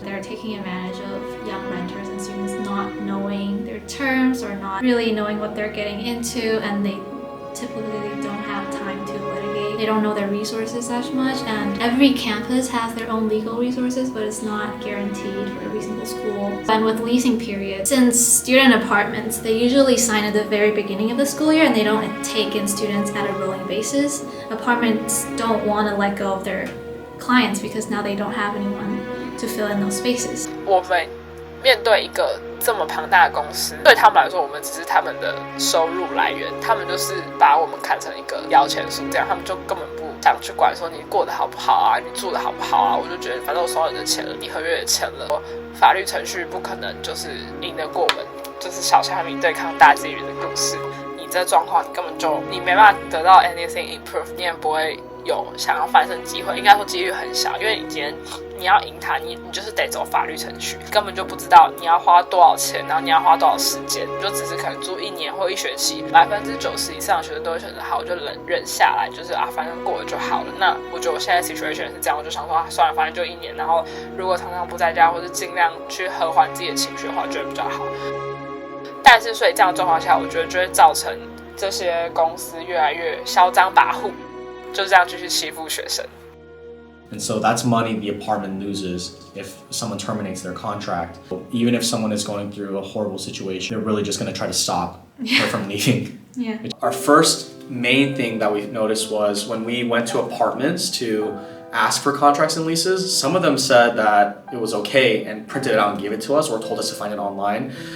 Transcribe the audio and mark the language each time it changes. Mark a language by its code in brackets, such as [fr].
[en] They're taking advantage of young renters and students not knowing their terms or not really knowing what they're getting into, and they typically don't have time to litigate. They don't know their resources as much, and every campus has their own legal resources, but it's not guaranteed for every single school. And with leasing period, since student apartments, they usually sign at the very beginning of the school year and they don't take in students at a rolling basis. Apartments don't want to let go of their clients because now they don't have anyone to fill in those spaces. [zh] 我们面对一个这么庞大的公司，对他们来说，我们只是他们的收入来源，他们就是把我们看成一个摇钱树，这样他们就根本不想去管说你过得好不好啊，你住得好不好啊。我就觉得反正我收到你的钱了，你合约也签了，法律程序不可能就是赢得过我们，就是小虾米对抗大金鱼的故事。你这状况你根本就你没办法得到 [en] anything improve， [zh] 你也不会有想要翻身机会，应该说几率很小，因为你今天你要赢他，你就是得走法律程序，根本就不知道你要花多少钱，然后你要花多少时间，你就只是可能住1年或1学期，90%以上的学生都会选择好，我就忍下来，就是反正过了就好了。那我觉得我现在 situation 是这样，我就想说算了，反正就1年，然后如果常常不在家，或是尽量去和缓自己的情绪的话，觉得比较好。但是所以这样的状况下，我觉得就会造成这些公司越来越嚣张跋扈，就这样继续欺负学生。 [en] And so that's money the apartment loses if someone terminates their contract. Even if someone is going through a horrible situation, they're really just going to try to stop her from leaving. Yeah. Our first main thing that we noticed was when we went to apartments to ask for contracts and leases, some of them said that it was okay and printed it out and gave it to us or told us to find it online.